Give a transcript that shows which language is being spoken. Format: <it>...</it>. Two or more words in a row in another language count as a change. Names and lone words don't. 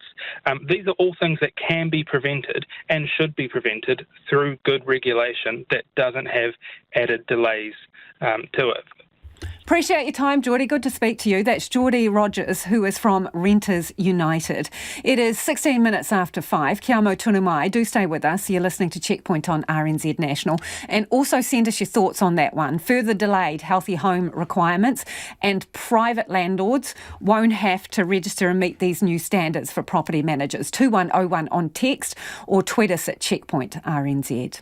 <en>These are all things that can be prevented and should be prevented through good regulation that doesn't have added delays to it. Appreciate your time, Geordie. Good to speak to you. That's Geordie Rogers, who is from Renters United. It is 16 minutes after 5.</en> <mi>Kia mau tunu mai.</mi> <en>Do stay with us. You're listening to Checkpoint on RNZ National. And also send us your thoughts on that one. Further delayed healthy home requirements and private landlords won't have to register and meet these new standards for property managers. 2101 on text or tweet us at Checkpoint RNZ.</en>